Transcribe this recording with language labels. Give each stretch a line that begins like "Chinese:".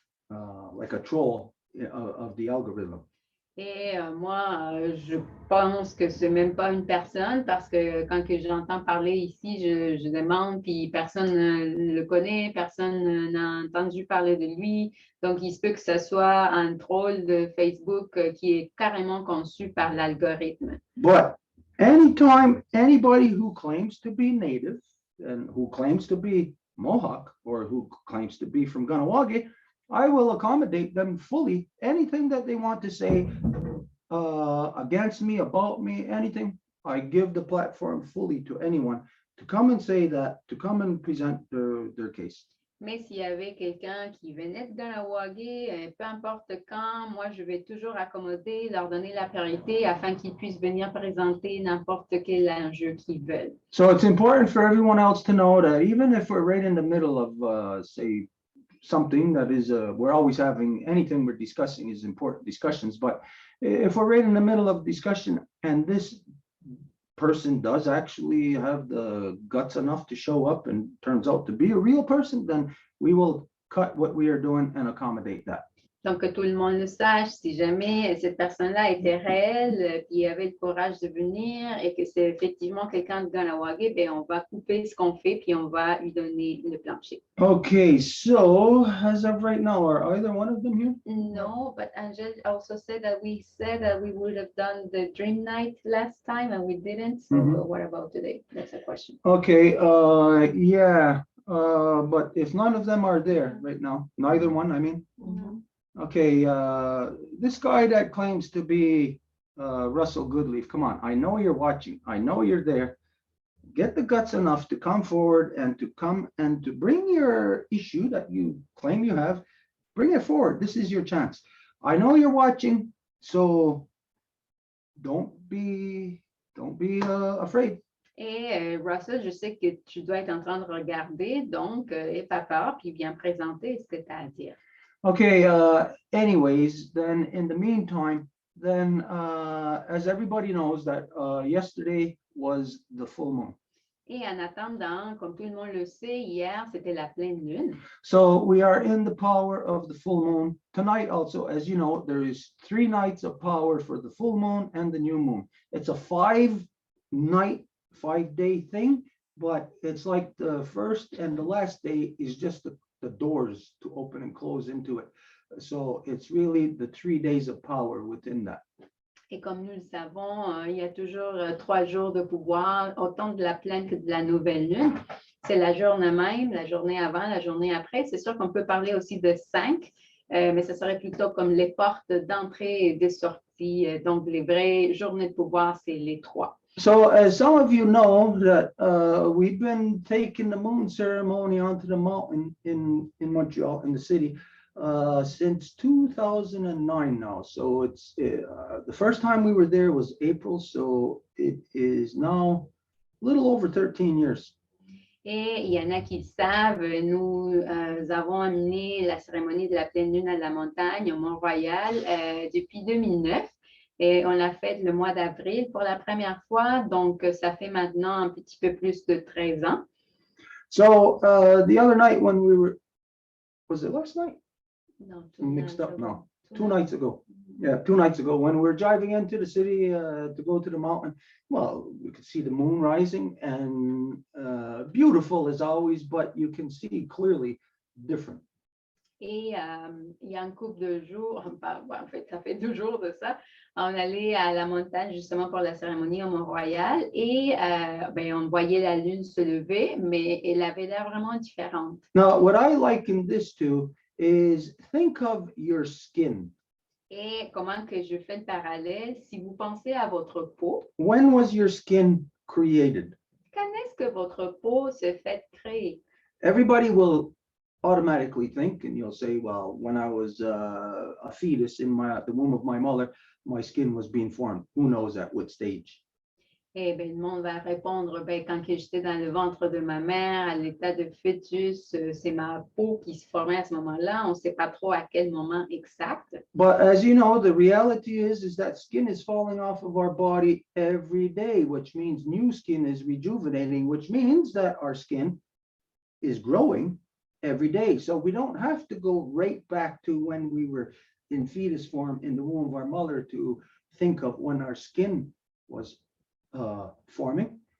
English: like a troll of the algorithm.
French: Et moi, je pense que c'est même pas une personne parce que quand que j'entends parler ici, je demande, puis personne ne le connaît, personne n'a entendu parler de lui. Donc, il se peut que ce soit un troll de Facebook qui est carrément conçu par l'algorithme.
English: But anytime anybody who claims to be native and who claims to be Mohawk or who claims to be from Ganawagi, I will accommodate them fully. Anything that they want to say against me, about me, anything, I give the platform fully to anyone to come and say that, to come and present their case.
French: Mais s'il y avait quelqu'un qui venait de Ganawagi, peu importe quand, moi, je vais toujours accommoder, leur donner la priorité afin qu'ils puissent venir présenter n'importe quel enjeu qu'ils veulent.
English: So it's important for everyone else to know that even if we're right in the middle of, say, something that is, we're always having, anything we're discussing is important discussions, but if we're right in the middle of discussion and this person does actually have the guts enough to show up and turns out to be a real person, then we will cut what we are doing and accommodate that.
French: Donc, que tout le monde le sache, si jamais cette personne-là était réelle, puis avait le courage de venir et que c'est effectivement quelqu'un de Ganawagi, bien, on va couper ce qu'on fait, puis on va lui donner le plancher.
English: Okay, so as of right now, are either one of them here? No, but Angel also said that we would have done the dream night last time and we didn't. So what about today? That's a question. Okay, yeah, but if none of them are there right now, neither one, I mean. Okay, this guy that claims to be Russell Goodleaf, come on, I know you're watching, I know you're there. Get the guts enough to come forward and to come and to bring your issue that you claim you have, bring it forward. This is your chance. I know you're watching, so don't be afraid.
French: Et Russell, je sais que tu dois être en train de regarder, donc n'aie pas peur, puis viens présenter ce que tu as à dire.
English: Okay, anyways, then in the meantime, then as everybody knows that yesterday was the full moon.
French: Et en attendant, comme tout le monde le sait, hier, c'était la pleine lune.
English: So we are in the power of the full moon. Tonight also, as you know, there is 3 nights of power for the full moon and the new moon. It's a 5-night, 5-day thing, but it's like the first and the last day is just the doors to open and close into it. So it's really the 3 days of power within that.
French: Et comme nous le savons, il y a toujours 3 jours de pouvoir, autant de la pleine que de la nouvelle lune. C'est la journée même, la journée avant, la journée après. C'est sûr qu'on peut parler aussi de 5, mais ce serait plutôt comme les portes d'entrée et de sortie. Donc, les vraies journées de pouvoir, c'est les 3.
English: So as some of you know that we've been taking the moon ceremony onto the mountain in Montreal, in the city, since 2009 now. So it's the first time we were there was April, so it is now a little over 13 years.
French: Et il y en a qui le savent, nous avons amené la cérémonie de la pleine lune à la montagne, au Mont-Royal, depuis 2009. Et on l'a fait le mois d'avril pour la première fois, donc ça fait maintenant un petit peu plus de 13 ans.
English: So the other night when we were, was it last night? No, Mixed up now. 2 nights ago. Yeah, 2 nights ago when we were driving into the city to go to the mountain. Well, we could see the moon rising and beautiful as always, but you can see clearly different.
French: Et il y a un couple de jours, en fait, ça fait 2 jours de ça, on allait à la montagne justement pour la cérémonie au Mont-Royal et on voyait la lune se lever, mais elle avait l'air vraiment différente.
English: Now, what I liken this to is think of your skin.
French: Et comment que je fais le parallèle, si vous pensez à votre peau,
English: When was your skin created?
French: quand est-ce que votre peau se fait créer?
English: Everybody will automatically think, and you'll say, well, when I was a fetus in the womb of my mother, my skin was being formed. Who knows at what stage?
French: Eh bien, le monde va répondre, quand j'étais dans le ventre de ma mère, à l'état de fœtus, c'est ma peau qui se formait à ce moment-là. On ne sait pas trop à quel moment exact.
English: But as you know, the reality is that skin is falling off of our body every day, which means new skin is rejuvenating, which means that our skin is growing every day. So we don't have to go right back to when we were in fetus form in the womb of our mother to think of when our skin was forming.